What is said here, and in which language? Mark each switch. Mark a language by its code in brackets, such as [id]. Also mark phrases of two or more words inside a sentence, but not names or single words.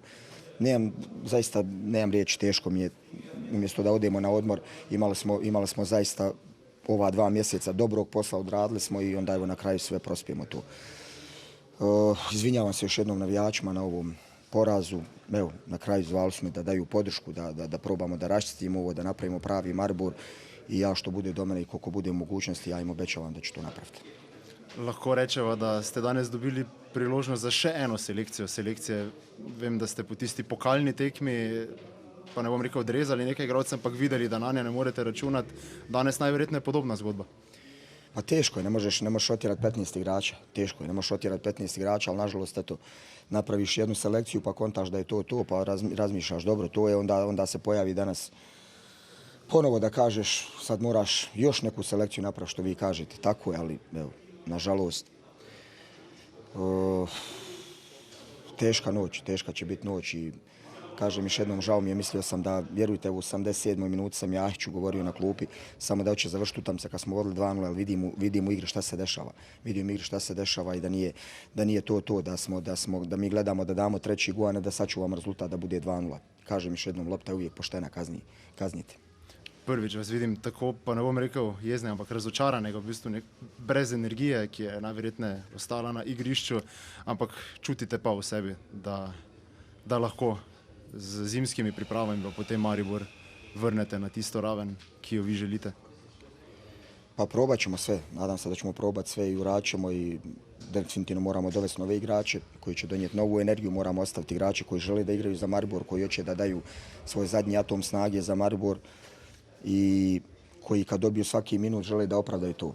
[bs] Zaista nemam riječi, teško mi je, umjesto da odemo na odmor, imali smo zaista ova 2 mjeseca dobrog posla, odradili smo i onda evo na kraju sve prospijemo tu. Izvinjavam se još jednom navijačima na ovom porazu. Evo, na kraju zvali smo da daju podršku, da probamo da raščistimo ovo, da napravimo pravi Maribor i ja što bude do mene i koliko bude u mogućnosti, ja im obećavam da ću to napraviti. [sl] Lahko rečemo, da ste danes dobili priložnost za še eno selekcijo. Vem, da ste po tisti pokalni tekmi, pa ne bom rekel odrezali nekaj igralcev, ampak videli, da na nje ne morete računati. Danes najverjetneje podobna zgodba. [bs] Pa teško je, ne možeš otjerati 15 igrača. Teško je, ne možeš otjerati 15 igrača, ali nažalost eto, napraviš jednu selekciju pa kontaš da je to, pa razmišljaš dobro, to je, onda se pojavi danas ponovo da kažeš sad moraš još neku selekciju napraviti što vi kažete. Tako je, ali evo, nažalost, teška će biti noć i kažem još jednom, žao mi je, mislio sam da, vjerujte, u 87. minuti sam Jahiću govorio na klupi, samo da hoće završiti utakmica kad smo vodili 2:0, ali vidim u igri šta se dešava. Vidim u igri šta se dešava i da nije to, da mi gledamo da damo treći gol, a ne da sačuvamo rezultat da bude 2:0. Kažem još jednom, lopta je uvijek poštena, kaznite. [sl] Prvič vas vidim tako, pa ne bom rekel jezne, ampak razočaranega, v bistvu brez energije, ki je najverjetneje ostala na igrišču, ampak čutite pa v sebi, da lahko z zimskimi pripravami pa potem Maribor vrnete na tisto raven, ki jo vi želite. [bs] Pa probat ćemo sve, nadam se da ćemo probati sve i uradit ćemo i definitivno moramo dovesti nove igrače koji će donijeti novu energiju, moramo ostaviti igrače koji žele da igraju za Maribor, koji hoće da daju svoj zadnji atom snage za Maribor i koji kad dobiju svaki minut žele da opravdaju to.